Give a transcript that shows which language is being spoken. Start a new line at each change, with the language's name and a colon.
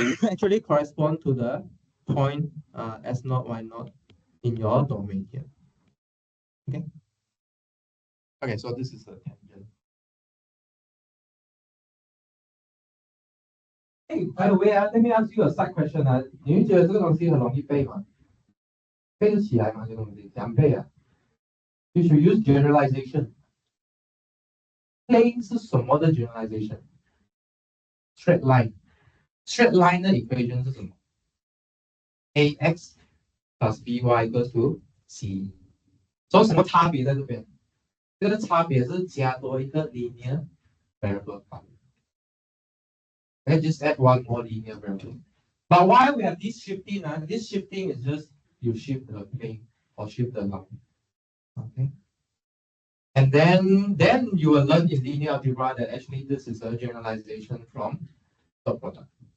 English: actually correspond to the point S0, Y0 in your domain here. Okay. Okay, so this is a tangent. Hey, by the way, let me ask you a side question 啊，
Chinese: 你会觉得这个东西很容易背吗？背得起来吗？这个东西怎样背啊？
English: You should use generalization.
Chinese: Plane 是什么的 generalization?
English: Straight line. Straight line 的 equation
Chinese: 是什么
English: ？ax plus by equals to c。
Chinese: 所以什么差别在这边？这个差别是加多一个 linear variable.
English: Let's just add one more linear variable. But why we have this shifting? This shifting is just you shift the plane or shift the line. Okay. And then you will learn in linear algebra that actually this is a generalization from dot product.